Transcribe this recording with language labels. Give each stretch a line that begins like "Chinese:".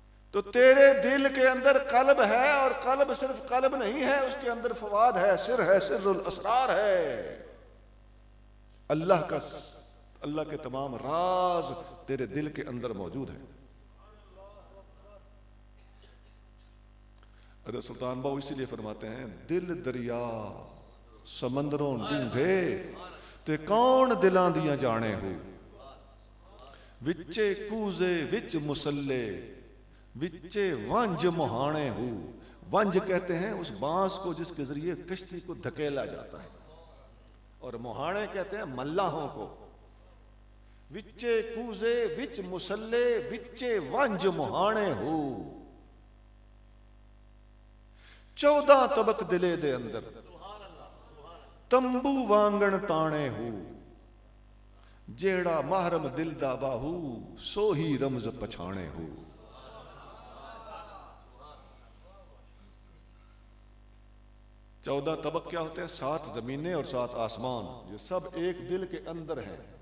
Urdu: تو تیرے دل کے اندر قلب ہے, اور قلب صرف قلب نہیں ہے, اس کے اندر فؤاد ہے, سر الاسرار ہے. اللہ کے تمام راز تیرے دل کے اندر موجود ہیں. حضرت سلطان باؤ اسی لیے فرماتے ہیں
Punjabi: دل دریا سمندروں ڈونگے تے کون دلاں دیاں جانے ہو, وچے کوزے وچ مسلے وچے ونج مہانے ہو.
Urdu: ونج کہتے ہیں اس بانس کو جس کے ذریعے کشتی کو دھکیلا جاتا ہے, اور مہانے کہتے ہیں ملاحوں کو.
Punjabi: وچے کوزے وچ مسلے وچے ونج مہانے ہو. 14 طبق دلے دے اندر تمبو وانگن تانے ہو. جیڑا محرم دل دا باہو سو ہی رمز پچھانے ہو.
Urdu: چودہ طبق کیا ہوتے ہیں؟ 7 زمینیں اور 7 آسمان. یہ سب ایک دل کے اندر ہے.